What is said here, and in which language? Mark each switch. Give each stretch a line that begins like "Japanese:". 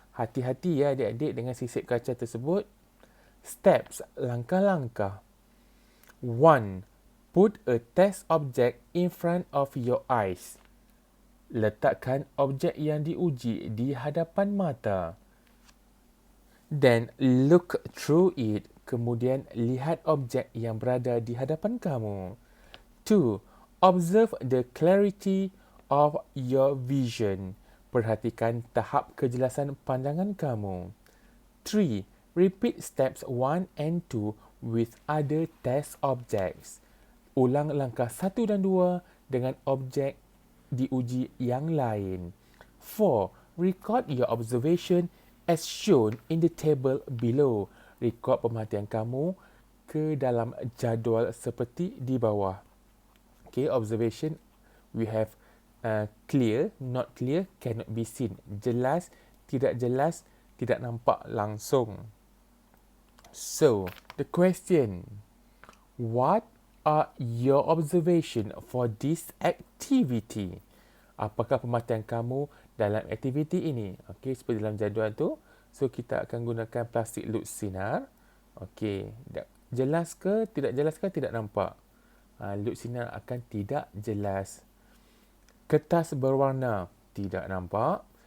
Malay: Hati-hati ya adik-adik dengan sisip kaca tersebut. Steps, langkah-langkah. 1.
English: Put a test object in front of your eyes.
Malay: Letakkan objek yang diuji di hadapan mata.
English: Then look through it.
Malay: Kemudian lihat objek yang berada di hadapan kamu. 2.
English: Observe the clarity of your vision.
Malay: Perhatikan tahap kejelasan pandangan kamu. 3.
English: Repeat steps 1 and 2 with other test objects.
Malay: Ulang langkah 1 dan 2 dengan objek diuji yang lain. 4.
English: Record your observation as shown in the table below.
Malay: Rekod pemerhatian kamu ke dalam jadual seperti di bawah.
English: Okay, observation we have clear, not clear, cannot be seen.
Malay: Jelas, tidak nampak langsung.
English: So, the question, what are your observation for this activity?
Malay: Apakah pemerhatian kamu dalam aktiviti ini? Okey, seperti dalam jadual tu. So, kita akan gunakan plastik lut sinar. Okey, jelas ke, tidak nampak. Lut sinar akan tidak jelas. Kertas berwarna, tidak nampak.